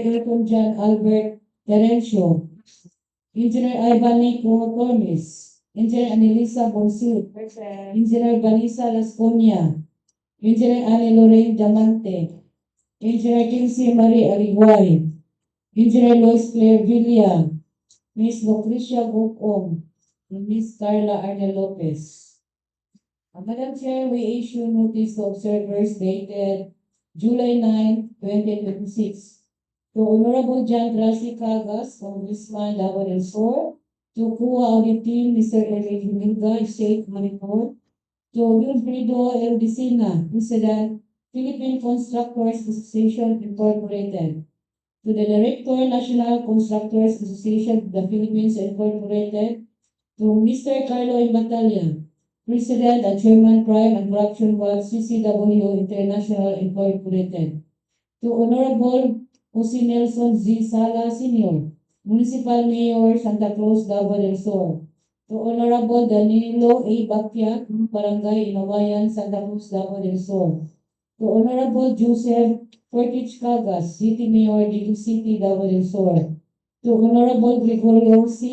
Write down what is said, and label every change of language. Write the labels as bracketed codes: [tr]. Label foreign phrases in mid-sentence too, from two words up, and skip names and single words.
[en] Elton John Albert Terencio, Engineer Ivan Nico Tormes, Engineer Anelisa Bonsit, Engineer Vanessa Lasconia, Engineer Anne Lorraine Diamante, Engineer Kinsey Marie Ariguay, Engineer Lois Claire Villa, Miss Lucrecia Gocom, and Miss Carla Arne Lopez. Madam Chair, we issue notice to observers dated July 9, 2026. To Honorable John Tracy Cagas, Congressman Davao del Sur, to Kuwa Audit Team, Mr. Eric Humilga, State Monitor, to Wilfredo L. Dicina, President, Philippine Constructors Association Incorporated, to the Director, National Constructors Association of the Philippines Incorporated, to Mr. Carlo Imbatalla, President and Chairman Crime and Corruption Watch CCW International Incorporated, to Honorable Jose Nelson Z. Sala Sr., Municipal Mayor, Santa Cruz, Davao del Sur, to Honorable Danilo A. Bacquiat, Barangay Inawayan, Santa Cruz, Davao del Sur, to Honorable Joseph Fortich Cagas, City Mayor, Digos City, Davao del Sur, to Honorable Gregorio C.